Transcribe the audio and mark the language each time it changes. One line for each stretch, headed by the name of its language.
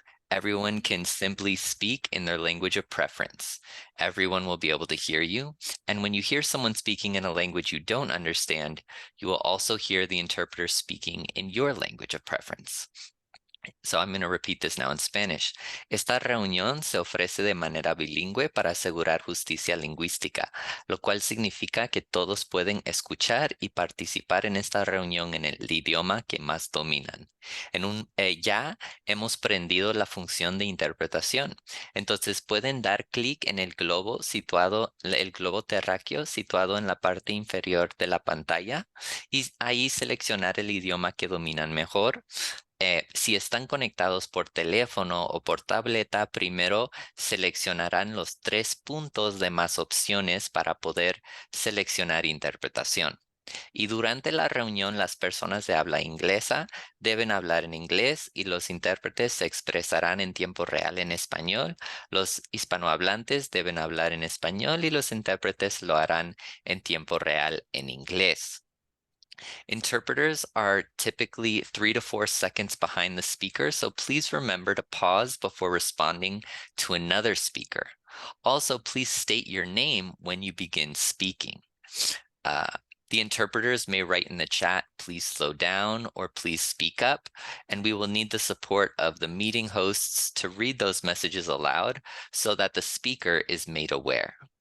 English: Everyone can simply speak in their language of preference. Everyone will be able to hear you. And when you hear someone speaking in a language you don't understand, you will also hear the interpreter speaking in your language of preference. So I'm going to repeat this now in Spanish.
Spanish: Esta reunión se ofrece de manera bilingüe para asegurar justicia lingüística, lo cual significa que todos pueden escuchar y participar en esta reunión en el idioma que más dominan. Ya hemos prendido la función de interpretación. Entonces pueden dar clic en el globo terráqueo situado en la parte inferior de la pantalla y ahí seleccionar el idioma que dominan mejor. Si están conectados por teléfono o por tableta, primero seleccionarán los 3 puntos de más opciones para poder seleccionar interpretación. Y durante la reunión, las personas de habla inglesa deben hablar en inglés y los intérpretes se expresarán en tiempo real en español. Los hispanohablantes deben hablar en español y los intérpretes lo harán en tiempo real en inglés.
English: Interpreters are typically 3 to 4 seconds behind the speaker, so please remember to pause before responding to another speaker. Also, please state your name when you begin speaking. The interpreters may write in the chat, please slow down or please speak up, and we will need the support of the meeting hosts to read those messages aloud so that the speaker is made aware.